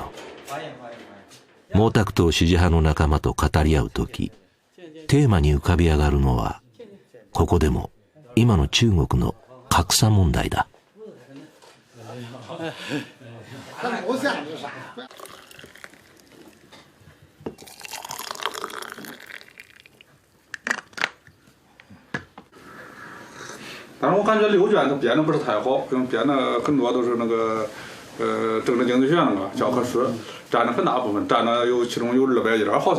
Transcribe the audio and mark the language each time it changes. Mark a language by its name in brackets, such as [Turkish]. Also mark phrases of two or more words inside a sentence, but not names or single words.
[Japanese] 毛沢東支持派の仲間と語り合うとき、テーマに浮かび上がるのは、ここでも今の中国の格差問題だ。 [Chinese] 但是我感觉刘娟都编的不是太好，因为编的很多都是那个政治经济学那个教科书，占了很大部分，占了其中有200页好像。